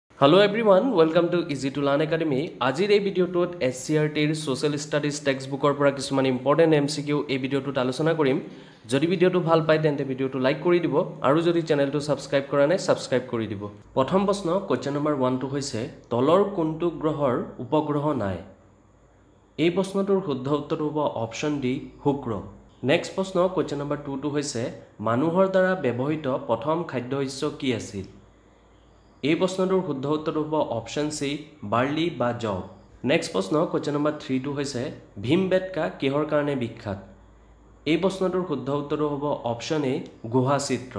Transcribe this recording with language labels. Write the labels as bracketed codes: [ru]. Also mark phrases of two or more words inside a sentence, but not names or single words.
[en] Hello everyone, welcome to Easy to Learn Academy. [as] Ajir ei video tut SCRT Social Studies textbook or pora kisuman important MCQ ei video tut alochona korim. যদি ভিডিঅ'টো ভাল পায় তেন্তে ভিডিঅ'টো লাইক কৰি দিব আৰু যদি চেনেলটো চাবস্ক্ৰাইব কৰা নাই চাবস্ক্ৰাইব কৰি দিব. প্ৰথম প্ৰশ্ন [en] question number 1 [as] টো হৈছে তলৰ কোনটো গ্ৰহৰ উপগ্ৰহ নাই. এই প্ৰশ্নটোৰ শুদ্ধ উত্তৰ হ'ব option D শুক্ৰ. নেক্সট প্ৰশ্ন [en] question number 2 [as] টো হৈছে মানুহৰ দ্বাৰা ব্যৱহৃত প্ৰথম খাদ্য শস্য কি আছিল? এই প্ৰশ্নটোৰ শুদ্ধ উত্তৰ হ'ব অপশ্যন সি বাৰ্লি বা জব। নেক্সট প্ৰশ্ন [en] question number [as] 3 টো হৈছে ভীমবেটকা কিহৰ কাৰণে বিখ্যাত? এই প্ৰশ্নটোৰ শুদ্ধ উত্তৰ হ'ব অপশ্যন এ গুহা চিত্ৰ।